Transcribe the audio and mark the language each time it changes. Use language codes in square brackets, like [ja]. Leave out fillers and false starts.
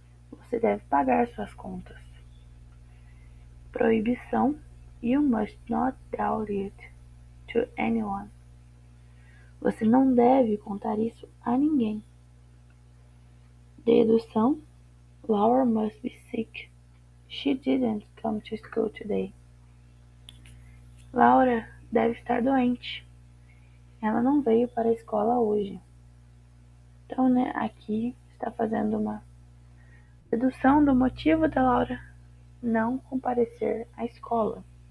[pt] Você deve pagar suas contas. Proibição, [en] you must not tell it to anyone. [pt] Você não deve contar isso a ninguém. Dedução, [en] Laura must be sick. She didn't come to school today. [pt] Laura deve estar doente. Ela não veio para a escola hoje. Então, né, aqui está fazendo uma dedução do motivo da Laura não comparecer à escola.